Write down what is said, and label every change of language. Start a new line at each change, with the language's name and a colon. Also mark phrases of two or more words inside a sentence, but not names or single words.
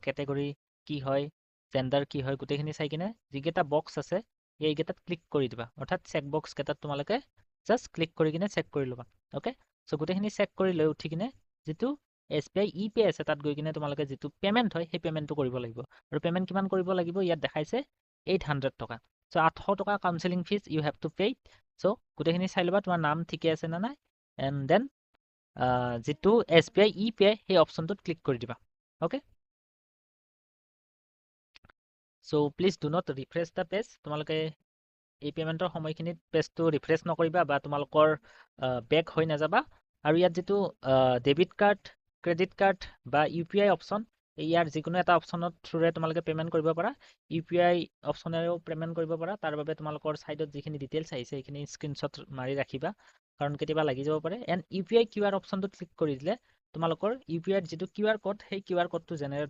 Assamese: ক্যাটাগৰী কি হয় জেন্ডাৰ কি হয় গোটেইখিনি চাই কিনে যিকেটা বক্স আছে এইকেটাত ক্লিক কৰি দিবা অৰ্থাৎ
English: check box
Assamese: কেটাত তোমালোকে জাস্ট ক্লিক কৰি কিনে চেক কৰি লবা ওকে সো গোটেইখিনি চেক কৰি লৈ উঠি কিনে যেটো SBI ইপে আছে তাত গৈ কিনে তোমালোকে যেটো পেমেন্ট হয় সেই পেমেন্টটো কৰিব লাগিব আৰু পেমেন্ট কিমান কৰিব লাগিব ইয়াত দেখাইছে 800 টকা সো 800 টকা
English: counseling fees you have to pay
Assamese: সো গোটেইখিনি চাই লবা তোমাৰ নাম ঠিকে আছে না নাই
English: and then
Assamese: যিটো SBI e-pay সেই অপশ্যনটোত ক্লিক কৰি দিবা ওকে
English: so please do not refresh the page
Assamese: তোমালোকে এই পেমেন্টৰ সময়খিনিত পেজটো ৰিফ্ৰেছ নকৰিবা বা তোমালোকৰ বেক হৈ নাযাবা আৰু ইয়াত যিটো
English: debit card credit card
Assamese: বা UPI অপশ্যন ইয়াৰ যিকোনো এটা অপশ্যনত থ্ৰুৰে তোমালোকে পেমেন্ট কৰিব পাৰা UPI অপশ্যনেৰেও পেমেন্ট কৰিব পাৰা তাৰ বাবে তোমালোকৰ সাইডত যিখিনি ডিটেইলছ আহিছে সেইখিনি স্ক্ৰিনশ্বট মাৰি ৰাখিবা কাৰণ কেতিয়াবা লাগি যাব পাৰে এণ্ড UPI QR অপশ্যনটোত ক্লিক কৰি দিলে তোমালোকৰ UPI যিটো
English: QR code
Assamese: সেই QR কোডটো জেনেৰেট